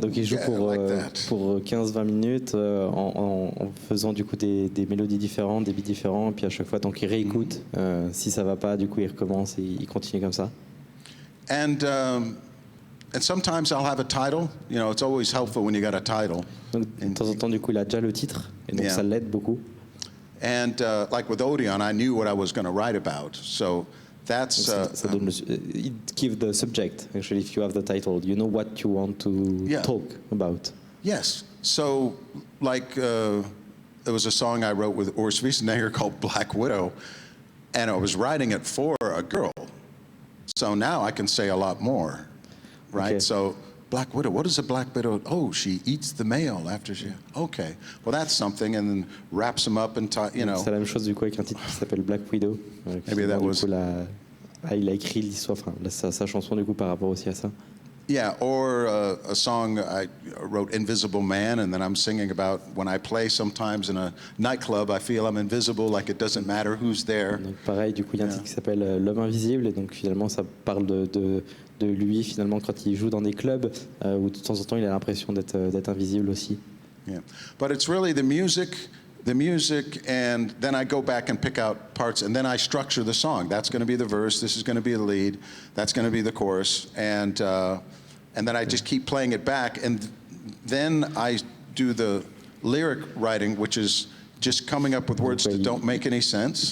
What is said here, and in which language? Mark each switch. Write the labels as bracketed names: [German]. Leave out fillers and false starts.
[French] donc il joue pour 15-20 minutes en faisant du coup des mélodies différentes, des beats différents, et puis à chaque fois donc il réécoute. Si ça va pas, du coup il recommence et il continue comme ça. [English] And sometimes I'll have a title. It's always helpful when you got a title. [French] Donc de temps en temps, du coup, il a déjà le titre, et donc ça l'aide beaucoup. [English] And like with Odeon, I knew what I was going to write about. So that's... it gives the subject, actually, if you have the title. You know what you want to talk about. Yes. So, like, there was a song I wrote with Urs Wiesenegger called Black Widow, and I was writing it for a girl. So now I can say a lot more. Right, okay. So Black Widow. What is a Black Widow? Oh, she eats the male after she. Okay, well that's something, and then wraps them up and [French] C'est la même chose du coup avec un titre qui s'appelle Black Widow. [English] Maybe that was. [French] Il a écrit l'histoire, sa chanson du coup par rapport aussi à ça. [English] Yeah, or a song I wrote, Invisible Man, and then I'm singing about when I play sometimes in a nightclub, I feel I'm invisible, like it doesn't matter who's there. [French] Donc pareil, du coup il y a un titre qui s'appelle L'homme invisible, et donc finalement ça parle de lui finalement quand il joue dans des clubs où de temps en temps il a l'impression d'être invisible aussi. [English] Yeah, but it's really the music, and then I go back and pick out parts, and then I structure the song. That's going to be the verse, this is going to be the lead, that's going to be the chorus, and then I just keep playing it back, and then I do the lyric writing, which is just coming up with words that don't make any sense.